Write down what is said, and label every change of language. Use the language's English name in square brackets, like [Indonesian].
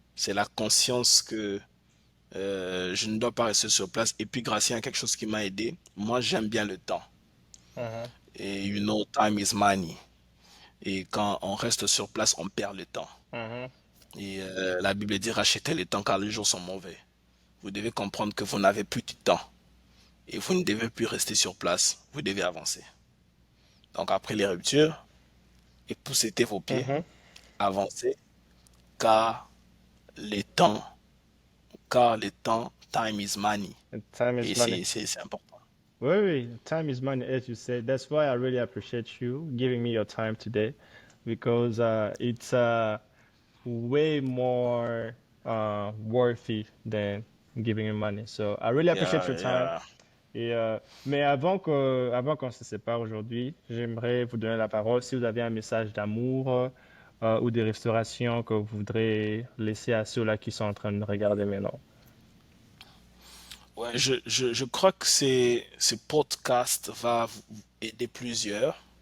[French] C'est la conscience que je ne dois pas rester sur place. Et puis Gracien, quelque chose qui m'a aidé. Moi, j'aime bien le temps. Mhm. [English] Et you know, time is money. [French] Et quand on reste sur place, on perd le temps. Mhm. Et la Bible dit rachetez le temps car les jours sont mauvais. Vous devez comprendre que vous n'avez plus de temps. Et vous ne devez plus rester sur place. Vous devez avancer. Donc après les ruptures, époussetez vos pieds, Mhm. avancez, car les temps, car le temps, [English] time is money. And time [French] Et [English] is money. [French] c'est important. [English] Oui, oui, time is money, as you said. That's why I really appreciate you giving me your time today, because it's way more worthy than giving you money. So I really appreciate Yeah, your time. yeah. [French] Mais avant qu'on se sépare aujourd'hui, j'aimerais vous donner la parole. Si vous avez un message d'amour ou des restaurations que vous voudrez laisser à ceux-là qui sont en train de nous regarder maintenant. Ouais, je crois que ce podcast va aider plusieurs.